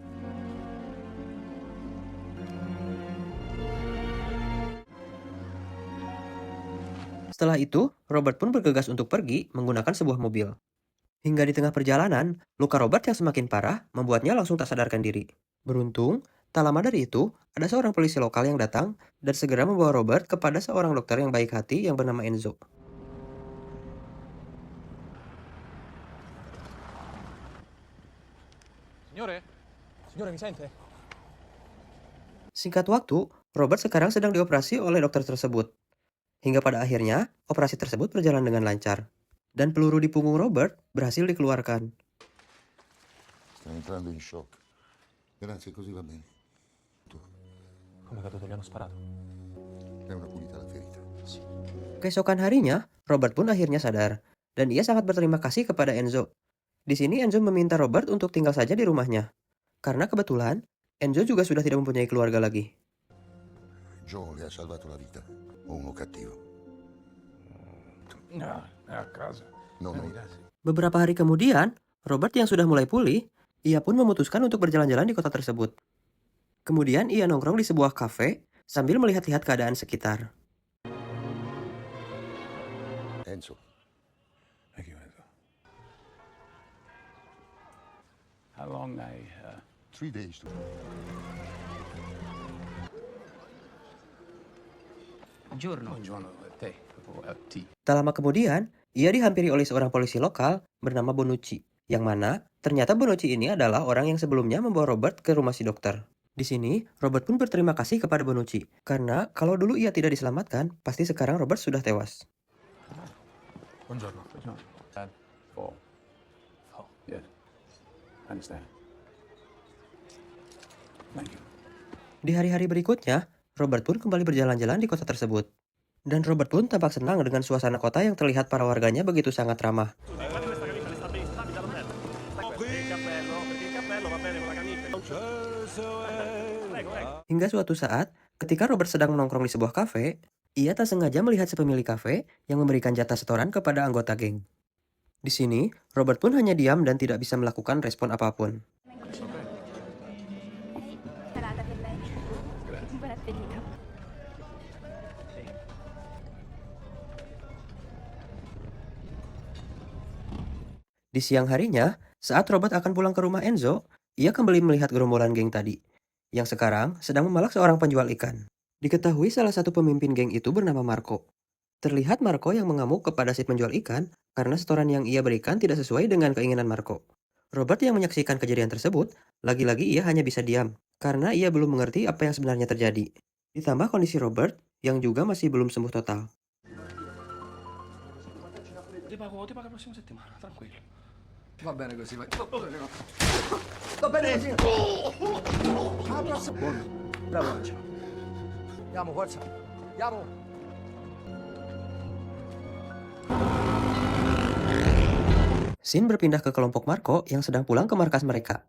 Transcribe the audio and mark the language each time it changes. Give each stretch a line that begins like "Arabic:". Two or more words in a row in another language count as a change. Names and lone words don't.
Indonesian: Setelah itu, Robert pun bergegas untuk pergi menggunakan sebuah mobil. Hingga di tengah perjalanan, luka Robert yang semakin parah membuatnya langsung tak sadarkan diri. Beruntung, tak lama dari itu, ada seorang polisi lokal yang datang dan segera membawa Robert kepada seorang dokter yang baik hati yang bernama Enzo.
Italian: Signore, mi sente?
Indonesian: Singkat waktu, Robert sekarang sedang dioperasi oleh dokter tersebut. Hingga pada akhirnya, operasi tersebut berjalan dengan lancar. Dan peluru di punggung Robert berhasil dikeluarkan.
Italian: Sta entrando in shock. Grazie, così va bene. Tu, Come è caduto? Gli hanno sparato. è una pulita la ferita.
Indonesian: Keesokan harinya, Robert pun akhirnya sadar. Dan ia sangat berterima kasih kepada Enzo. Di sini Enzo meminta Robert untuk tinggal saja di rumahnya. Karena kebetulan, Enzo juga sudah tidak mempunyai keluarga lagi.
Italian: Joe le ha salvato la vita. O uno cattivo. No, è a casa. No, no.
Indonesian: Beberapa hari kemudian, Robert yang sudah mulai pulih, ia pun memutuskan untuk berjalan-jalan di kota tersebut. Kemudian ia nongkrong di sebuah kafe sambil melihat-lihat keadaan sekitar. Enzo,
English: Thank you, Enzo. How long 3 days to...
Italian: Buongiorno a te. Proprio a te.
Indonesian: Tak lama kemudian, ia dihampiri oleh seorang polisi lokal bernama Bonucci, yang mana ternyata Bonucci ini adalah orang yang sebelumnya membawa Robert ke rumah si dokter. Di sini, Robert pun berterima kasih kepada Bonucci, karena kalau dulu ia tidak diselamatkan, pasti sekarang Robert sudah tewas.
Italian: Buongiorno. Oh.
English: Yes. I understand. Thank you.
Indonesian: Di hari-hari berikutnya, Robert pun kembali berjalan-jalan di kota tersebut. Dan Robert pun tampak senang dengan suasana kota yang terlihat para warganya begitu sangat ramah. Hingga suatu saat, ketika Robert sedang menongkrong di sebuah kafe, ia tak sengaja melihat si pemilik kafe yang memberikan jatah setoran kepada anggota geng. Di sini, Robert pun hanya diam dan tidak bisa melakukan respon apapun.
Italian: Serata per lei. Buon appetito.
Indonesian: Di siang harinya, saat Robert akan pulang ke rumah Enzo, ia kembali melihat gerombolan geng tadi, yang sekarang sedang memalak seorang penjual ikan. Diketahui salah satu pemimpin geng itu bernama Marco. Terlihat Marco yang mengamuk kepada si penjual ikan karena setoran yang ia berikan tidak sesuai dengan keinginan Marco. Robert yang menyaksikan kejadian tersebut, lagi-lagi ia hanya bisa diam, karena ia belum mengerti apa yang sebenarnya terjadi. Ditambah kondisi Robert, yang juga masih belum sembuh total.
Italian: Ti pago la prossima settimana, tranquillo. Va bene così, vai. Va bene così. Bravo Angelo. Andiamo, forza. Andiamo.
Indonesian: Sin berpindah ke kelompok Marco yang sedang pulang ke markas mereka.